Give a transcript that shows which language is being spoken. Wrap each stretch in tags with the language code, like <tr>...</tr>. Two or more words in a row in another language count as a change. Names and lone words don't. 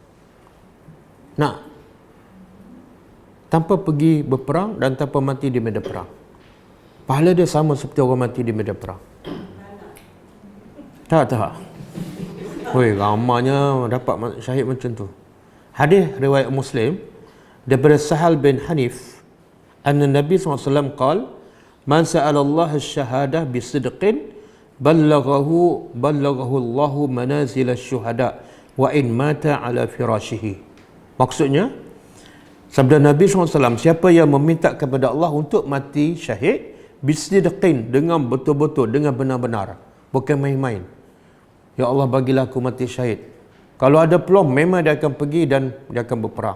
<ms>Tanpa pergi berperang dan tanpa mati di medan perang. Pahala dia sama seperti orang mati di medan perang. Tak. Woi, ramanya dapat syahid macam tu. Hadis riwayat</ms> <ar>Muslim daripada Sahal bin Hanif, أن النبي صلى الله عليه وسلم قال من سأل الله الشهادة بصدق بلغه الله منازل الشهداء وإن مات على فراشه.</ar> <ms>Maksudnya, Sabda Nabi SAW, siapa yang meminta kepada Allah untuk mati syahid, bisidqin, dengan betul-betul, dengan benar-benar, bukan main-main. Ya Allah, bagilah aku mati syahid. Kalau ada peluang, memang dia akan pergi dan dia akan berperang.</ms>